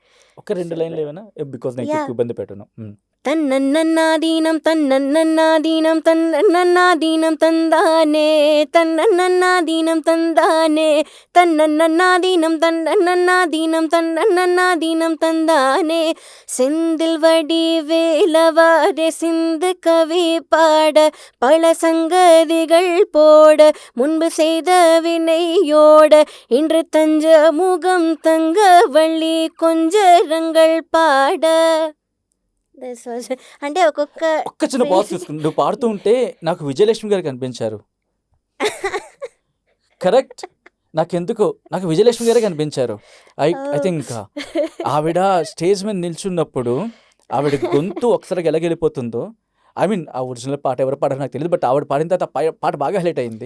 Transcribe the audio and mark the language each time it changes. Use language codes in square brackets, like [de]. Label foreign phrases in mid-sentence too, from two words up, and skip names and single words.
[te] ఒక రెండు లైన్లు ఏమైనా బికాజ్ నేను ఎక్కువ ఇబ్బంది పెట్టను. తన్నన్నాదీనం తన్నన్నాదీనం తన్నన్నాదీనం తందానే తన్నన్నాదీనం తందానే తన్నన్నాదీనం తన్నన్నాదీనం తన్నన్నాదీనం తందానే [ta] செந்தில் வடி வேலவாரே சிந்து கவி பாட பல சங்கதிகள் போட முன்பு செய்த வினையோட இன்று தஞ்ச முகம் தங்க வள்ளி கொஞ்சரங்கள் பாட. [te] అంటే ఒక్క చిన్న పాజ్ తీసుకుని నువ్వు పాడుతూ ఉంటే నాకు విజయలక్ష్మి గారు కనిపించారు. కరెక్ట్, నాకు విజయలక్ష్మి గారే కనిపించారు. [en] I think [te] ఆవిడ స్టేజ్ మీద నిల్చున్నప్పుడు ఆవిడ గొంతు ఒకసారి ఎలాగెళ్ళిపోతుందో, [en] I mean [te] ఆ ఒరిజినల్ పాట ఎవరు పాడారో నాకు తెలియదు, బట్ ఆవిడ పాడిన తర్వాత పాట బాగా హైలైట్ అయింది.